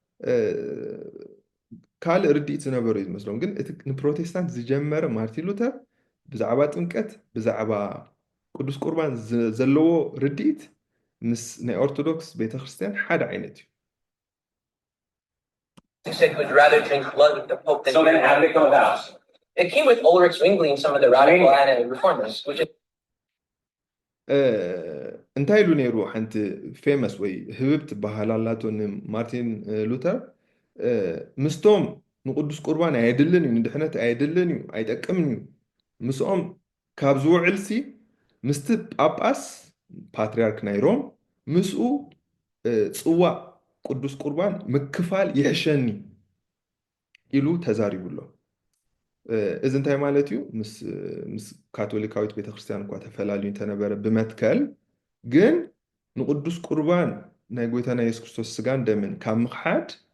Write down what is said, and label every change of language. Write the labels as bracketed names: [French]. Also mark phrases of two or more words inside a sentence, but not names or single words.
[Tigrinya] ካልእ ርድኢት ዝነበሩ እዩ ዝመስሎም ግን እቲ ንፕሮቴስታንት ዝጀመረ ማርቲን ሉተር ብዛዕባ ጥምቀት ብዛዕባ ቅዱስ ቁርባን ዘለዎ ርድኢት ምስ ናይ ኦርቶዶክስ ቤተክርስትያን ሓደ ዓይነት [English] he said he would rather drink blood with the Pope than So then how did it go about? It came with Ulrich Zwingli and some of the radical anti-reformers, which is [Tigrinya] እንታይ ኢሉ ነይሩ ሓንቲ ፌመስ ወይ ህብብ ትበሃል ኣላቶ ንማርቲን ሉተር ምስቶም ንቅዱስ ቁርባን ኣይድልን እዩ ንድሕነት ኣይድልን እዩ ኣይጠቅምን እዩ ምስኦም ካብ ዝውዕልሲ ምስቲ ጳጳስ ፓትርያርክ ናይ ሮም ምስኡ ፅዋዕ ቅዱስ ቁርባን ምክፋል ይሕሸኒ ኢሉ ተዛሪቡሎ እዚ እንታይ ማለት እዩ ምስ ካቶሊካዊት ቤተክርስትያን እኳ ተፈላለዩ ተነበረ ብመትከል ግን ንቅዱስ ቁርባን ናይ ጎይታና ኢየሱስ ክርስቶስ ስጋን ደምን ካብ ምክሓድ